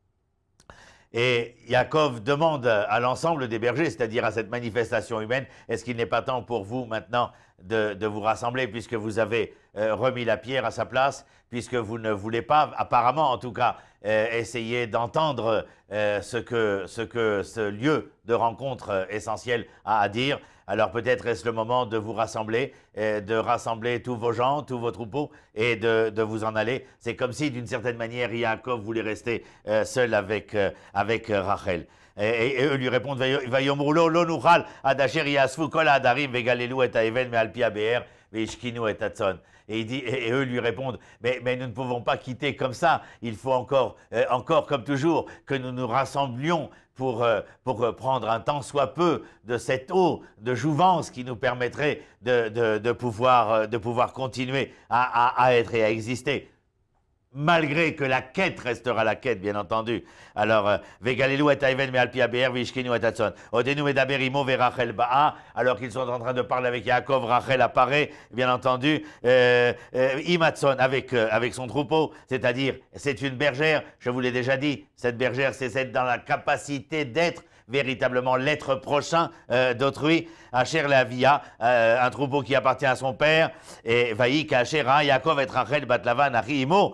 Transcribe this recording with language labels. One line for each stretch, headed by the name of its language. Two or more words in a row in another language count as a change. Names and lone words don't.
French: Et Yaakov demande à l'ensemble des bergers, c'est-à-dire à cette manifestation humaine, est-ce qu'il n'est pas temps pour vous maintenant de vous rassembler puisque vous avez remis la pierre à sa place, puisque vous ne voulez pas, apparemment en tout cas, essayer d'entendre ce que ce lieu de rencontre essentiel a à dire. Alors peut-être est-ce le moment de vous rassembler, de rassembler tous vos gens, tous vos troupeaux et de vous en aller. C'est comme si d'une certaine manière Yaakov voulait rester seul avec Rachel. Et eux lui répondent
Hebrew: ויאמרו לא נוכל עד אשר יאספו כל העדרים וגללו את האבן מעל פי הבאר והשקינו את הצאן.
French: Et eux lui répondent, mais nous ne pouvons pas quitter comme ça, il faut encore comme toujours, que nous nous rassemblions pour prendre un tant soit peu de cette eau de jouvence qui nous permettrait de pouvoir continuer à être et à exister. Malgré que la quête restera la quête, bien entendu. Alors,
Hebrew: וגללו את האבן מעל פי הבאר והשקינו את הצאן. עודנו מדבר עמו ורחל באה.
French: Alors qu'ils sont en train de parler avec Yaakov, Rachel apparaît, bien entendu, Imatson avec son troupeau, c'est-à-dire, c'est une bergère, je vous l'ai déjà dit, cette bergère, c'est celle dans la capacité d'être véritablement l'être prochain d'autrui,
Hebrew: אשר לאביה,
French: un troupeau qui appartient à son père, et
Hebrew: ויהי כאשר יעקב את רחל בת לבן אחי אמו.